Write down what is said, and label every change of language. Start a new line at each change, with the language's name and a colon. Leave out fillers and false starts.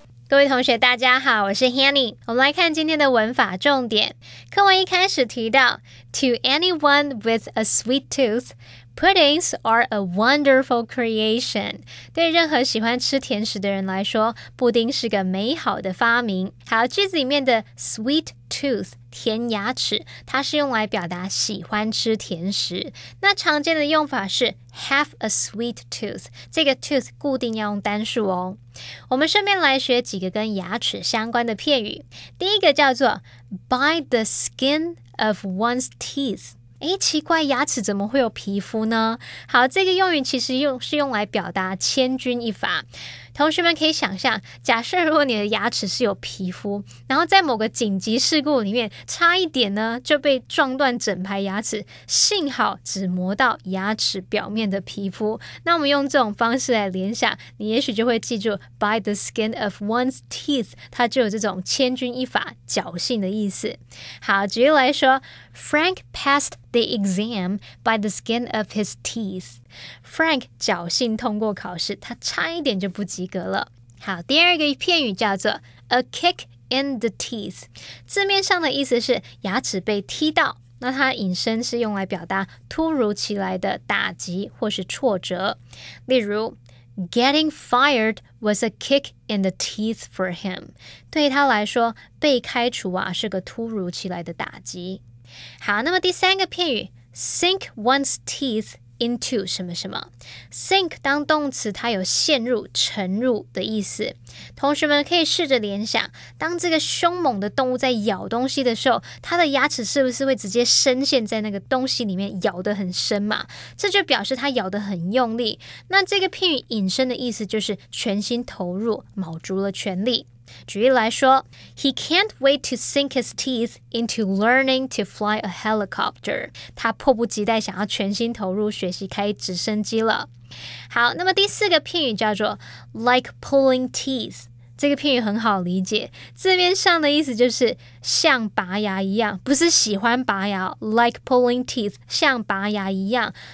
Chinese: 各位同学大家好，我是 Hanny。我们来看今天的文法重点。课文一开始提到
English: To anyone with a sweet tooth, Puddings are a wonderful creation.
Chinese: 对任何喜欢吃甜食的人来说，布丁是个美好的发明。好，句子里面的
English: sweet tooth
Chinese: 甜牙齿，它是用来表达喜欢吃甜食。那常见的用法是
English: have a sweet tooth，
Chinese: 这个 tooth 固定要用单数哦。我们顺便来学几个跟牙齿相关的片语。第一个叫做
English: by the skin of one's teeth。
Chinese: 奇怪，牙齿怎么会有皮肤呢？好，这个用语其实是用来表达千钧一发。同学们可以想象，假设如果你的牙齿是有皮肤，然后在某个紧急事故里面差一点呢就被撞断整排牙齿，幸好只磨到牙齿表面的皮肤。那我们用这种方式来联想，你也许就会记住
English: by the skin of one's teeth，
Chinese: 它就有这种千钧一发侥幸的意思。好，举例来说，
English: Frank passed the exam by the skin of his teeth。
Chinese: Frank 侥幸通过考试，他差一点就不及格了。好，第二个片语叫做
English: a kick in the teeth，
Chinese: 字面上的意思是牙齿被踢到，那它引申是用来表达突如其来的打击或是挫折。例如
English: Getting fired was a kick in the teeth for him。
Chinese: 对他来说，被开除是个突如其来的打击。好，那么第三个片语
English: sink one's teeth into
Chinese: 什么什么。 sink 当动词，它有陷入、沉入的意思。同学们可以试着联想，当这个凶猛的动物在咬东西的时候，它的牙齿是不是会直接深陷在那个东西里面，咬得很深嘛？这就表示它咬得很用力。那这个片语引申的意思就是全心投入，卯足了全力。举例来说，
English: He can't wait to sink his teeth into learning to fly a helicopter。
Chinese: 他迫不及待想要全心投入学习开直升机了。好，那么第四个片语叫做
English: like pulling teeth。
Chinese: 这个片语很好理解，字面上的意思就是像拔牙一样，不是喜欢拔牙，
English: like pulling teeth
Chinese: 像拔牙一样。